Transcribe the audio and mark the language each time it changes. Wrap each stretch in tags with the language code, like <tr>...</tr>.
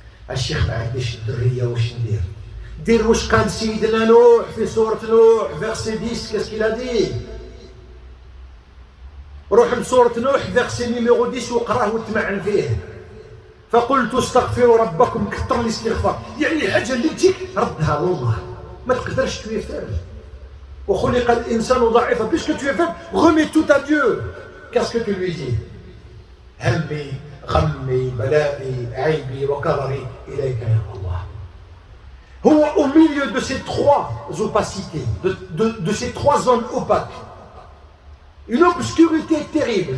<ar>الشيخ ما عنديش الدرية واش ندير؟ دير واش قال سيدنا نوح في سورة نوح verset 10</ar> <fr>qu'est-ce qu'il a dit؟</fr> <ar>روح لسورة نوح verset numéro 10 وقراه وتمعن فيه. فقلت استغفروا ربكم كثر الاستغفار. يعني الحاجة اللي تجيك ردها لله. ما تقدرش</ar> <fr>tu es faible.</fr> <ar>وخلق الإنسان ضعيفا.</ar> <fr>Puisque tu es faible, remets tout à Dieu. Qu'est-ce que tu lui dis?</fr> <ar>همي غمي بلائي عيبي وكرري إليك يا الله.</ar> <fr>Au milieu de ces trois opacités, de ces trois zones opaques, une obscurité terrible.</fr>